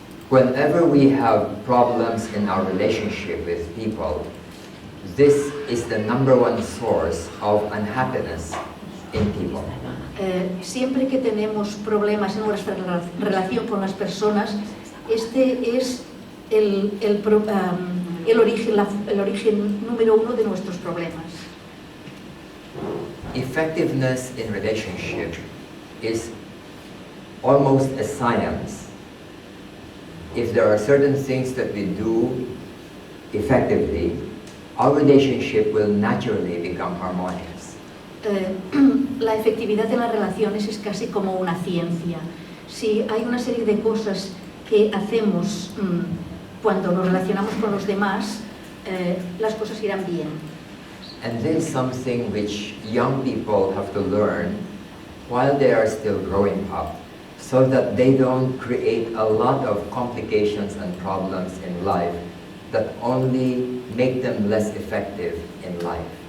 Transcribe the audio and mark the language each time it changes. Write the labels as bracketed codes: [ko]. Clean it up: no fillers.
[en] Whenever we have problems in our relationship with people, this is the #1 source of unhappiness in people. [es] Siempre que tenemos problemas en nuestra relación con las personas, este es el origen número 1 de nuestros problemas. [en] effectiveness in relationship is almost a science. If there are certain things that we do effectively, our relationship will naturally become harmonious. [es] La efectividad en las relaciones es casi como una ciencia. Si hay una serie de cosas que hacemos cuando nos relacionamos con los demás, las cosas irán bien. [en] And this is something which young people have to learn while they are still growing up, so that they don't create a lot of complications and problems in life that only make them less effective in life.